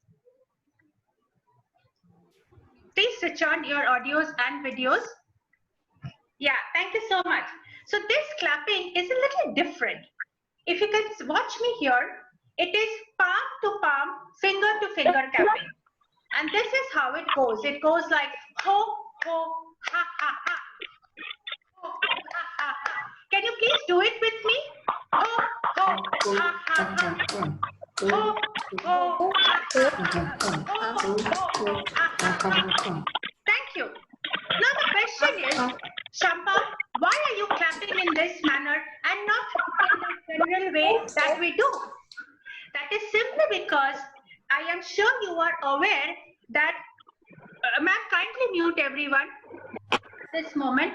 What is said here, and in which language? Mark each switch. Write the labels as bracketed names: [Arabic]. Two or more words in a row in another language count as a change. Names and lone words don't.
[English] Please switch on your audios and videos. Yeah, thank you so much. So this clapping is a little different. If you can watch me here, it is palm to palm, finger to finger clapping. And this is how it goes. It goes like ho, ho, ha, ha, ha. Can you please do it with me? Ho, ho, ha, ha, ha. Ho, ho, ha, ha. Ho, ho, ha, ha. Thank you. Now the question is, Shampa, why are you clapping in this manner and not in the general way that we do? That is simply because I am sure you are aware that, ma'am, kindly mute everyone this moment.